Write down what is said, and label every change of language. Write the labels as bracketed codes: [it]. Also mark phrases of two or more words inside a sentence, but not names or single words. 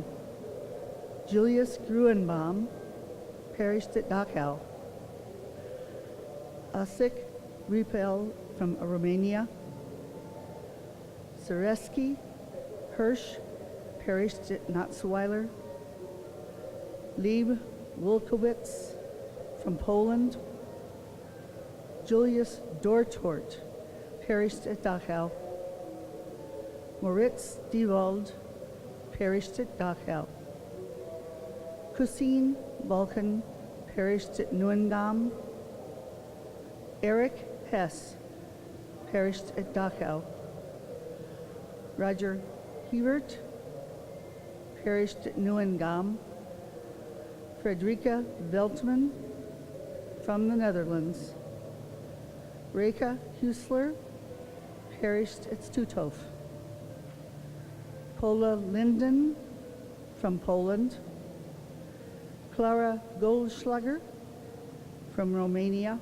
[en] Julius Gruenbaum perished at Dachau. Asik Ripel from Romania. Zareski Hirsch perished at Natzweiler. Lieb Wolkowitz from Poland. Julius Dortort perished at Dachau. Moritz Diewald perished at Dachau. Kusine Balkan perished at Neuengamme. Eric Hess perished at Dachau. Roger Hebert perished at Neuengamme. Frederica Veltman from the Netherlands. Reka Husler perished at Stuthof. Paula Linden from Poland. Clara Goldschlager from Romania.